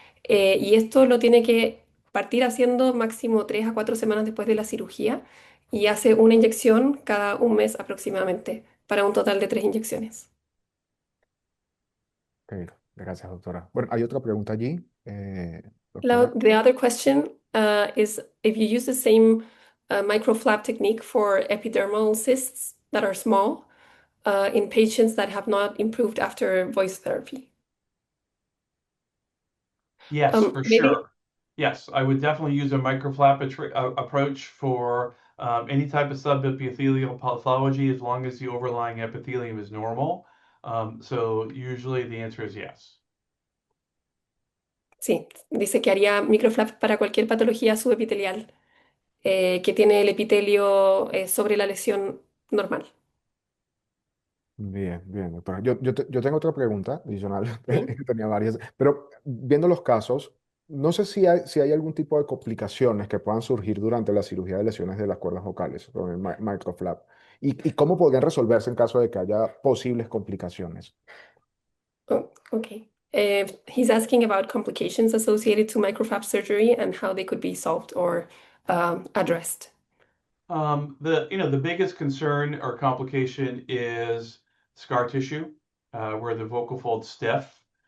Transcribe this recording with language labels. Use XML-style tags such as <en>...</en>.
<es>Y esto lo tiene que partir haciendo máximo 3 a 4 semanas después de la cirugía. y hace una inyección cada un mes aproximadamente, para un total de 3 inyecciones. Ok, gracias, doctora. Bueno, hay otra pregunta allí, doctora.</es> <en>The other question is if you use the same microflap technique for epidermal cysts that are small in patients that have not improved after voice therapy. Yes, for Maybe sure. Yes, I would definitely use a microflap approach for any type of subepithelial pathology as long as the overlying epithelium is normal. So usually the answer is yes.</en> <es>sí, dice que haría microflaps para cualquier patología subepitelial que tiene el epitelio sobre la lesión normal. Bien, bien, doctora. Yo tengo otra pregunta adicional, Sí. tenía varias, pero viendo los casos, no sé si hay algún tipo de complicaciones que puedan surgir durante la cirugía de lesiones de las cuerdas vocales con el microflap y cómo podrían resolverse en caso de que haya posibles complicaciones.</es> <en>Oh, okay. He's asking about complications associated to microflap surgery and how they could be solved or addressed. The biggest concern or complication is scar tissue, where the vocal fold's stiff.</en>